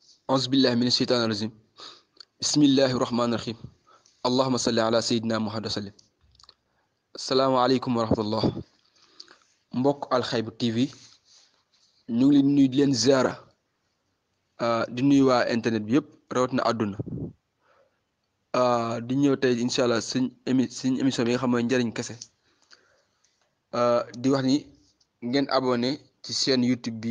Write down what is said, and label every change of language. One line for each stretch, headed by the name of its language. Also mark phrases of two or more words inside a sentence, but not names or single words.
Arabic: أعوذ بالله من الشيطان الرجيم بسم الله الرحمن الرحيم اللهم صل على سيدنا محمد وسلم السلام عليكم ورحمة الله
Wolof: mbokk alxaybu tv ñu ngi leen nuyu di leen ziara di nuyu waa internet bi yëpp rawat na àdduna di ñëw tey
Arabic: إن شاء الله
Wolof: suñ émission bi nga xam mooy njëriñ kese di wax ni ngeen abonné ci chaîne YouTube bi